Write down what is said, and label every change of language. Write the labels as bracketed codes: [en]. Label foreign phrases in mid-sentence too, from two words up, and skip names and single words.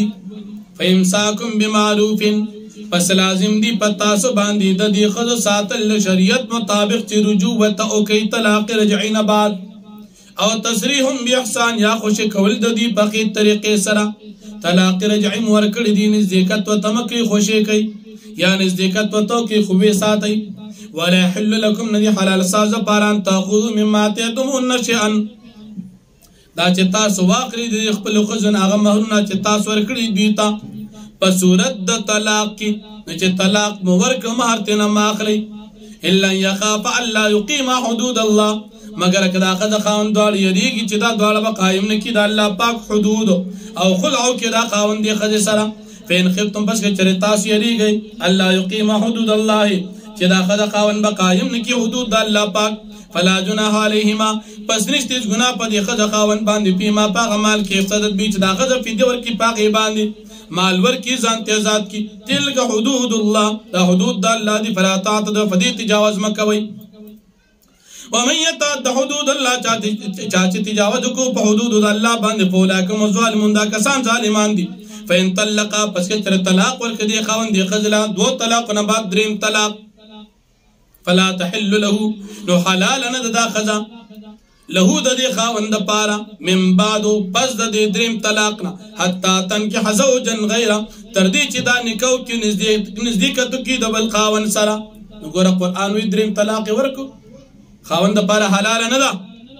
[ar] فامساکم بمعروف، [ps] پس لازم دی پتاسو باندې د دې ښځو ساتل شریعت مطابق چې رجوع ورته وکړي طلاق رجعي نه بعد، او [ar] تصریح باحسان [ps] یا خوشي کول د دې په ښې طریقې سره. طلاق رجعي مو ورکړي دي نزدېکت ورته مه کوئ، خوشي کوئ یا نزدېکت ورته وکړئ خو ویې ساتئ. [ar] ولا يحل لكم [ps] ندي حلال ساز پاران [ar] تاخذوا مما آتيتموهن شيئا، [ps] دا چې تاسو واخلئ د خپلو ښځو نه هغه مهرونه چې تاسو ورکړي دوی ته په صورت د طلاق کې. نو چې طلاق مو ورکړه مهر ترې نه مه اخلئ. [ar] الا يخاف الا يقيم حدود الله، [ps] مګر که دا ښځه خاوند دواړه یریږي چې دا دواړه به قایم نه کړي د الله پاک حدود او خلع وکړي دا خاوند دې ښځې سره. [ar] فإن خفتم [ps] پس که چېرې تاسو یریږئ [ar] الا يقيم حدود الله [ps] چې دا ښځه خاوند به قایم نه کړي حدود د الله پاک، [ar] فلا جناح علیهما [ps] پس نشته هیڅ ګناه په دې ښځه خاوند باندې فیما په هغه مال کې [ar] افتدت به [ps] چې دا ښځه فدیه ورکړي په هغې باندې مال ورکړي ځان ته آزاد کړي. [ar] تلک حدود الله، [ps] دا حدود د الله دي، [ar] فلا تعتدوا [ps] په دې تجاوز مه کوئ. [ar] ومن يتعد حدود الله، [ps] چا چې تجاوز وکړو په حدودو د الله باندې [ar] فاولئک هم الظالمون، [ps] دا کسان ظالمان دي. [ar] فإن طلقا [ps] پس که تر طلاق ورکړي دې خاوند دې ښځې له دوه طلاقو نه بعد دریم طلاق [ar] فلا تحل له، [ps] نو حلال نه ده دا ښځه له د دې خاوند دپاره [ar] من بعدو [ps] پس د دې دریم طلاق نه [ar] حتی تنکح زوجا غیره [ps] تر دې چې دا نکاح وکړي نزدېکت وکړي د بل خاوند سره. نو ګوره قرآن وایي دریم طلاق یې ورکړو خاوند دپاره حلاله نه ده.